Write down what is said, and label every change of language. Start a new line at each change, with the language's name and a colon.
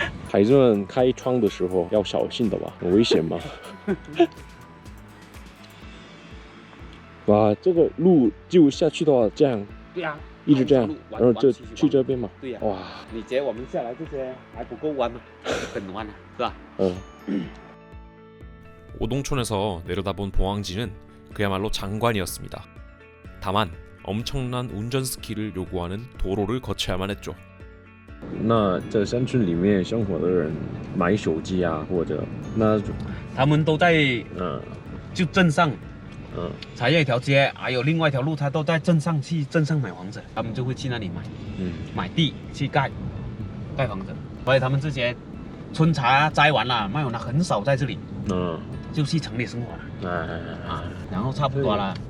Chinese: 孩子们开窗的时候要小心的吧，很危险吗？哇，这个路就下去的话，这样，对呀，一直这样，然后就去这边嘛。对呀，哇，你觉得我们下来这些还不够弯吗？很弯啊，是吧？
Korean: 오동촌에서 내려다본 봉황지는 그야말로 장관이었습니다. 다만 엄청난 운전 스킬을 요구하는 도로를 거쳐야만 했죠.
Chinese: 那在乡村里面生活的人买手机啊，或者那他们都在就镇上，茶叶一条街，还有另外一条路，他都在镇上买房子，他们就会去那里买，买地去盖房子，所以他们这些春茶摘完了，卖完了很少在这里，就去城里生活了，然后差不多了。